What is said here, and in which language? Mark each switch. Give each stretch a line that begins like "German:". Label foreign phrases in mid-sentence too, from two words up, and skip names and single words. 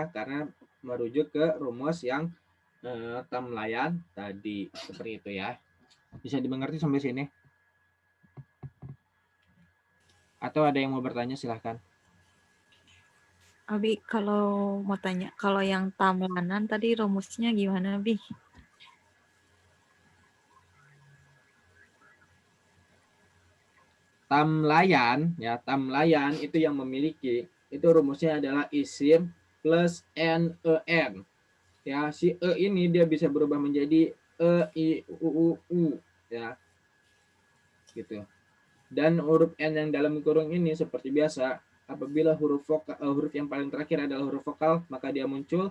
Indonesian: Karena merujuk ke rumus yang tamlayan tadi. Seperti itu ya. Bisa dimengerti sampai sini? Atau ada yang mau bertanya, silahkan. Abi, kalau mau tanya, kalau yang tamlanan tadi rumusnya gimana, Abi? Tamlayan, ya, tamlayan itu yang memiliki, itu rumusnya adalah isim plus n. Ya, si e ini dia bisa berubah menjadi e, i, u, ya. Gitu. Dan huruf n yang dalam kurung ini seperti biasa, apabila huruf yang paling terakhir adalah huruf vokal, maka dia muncul.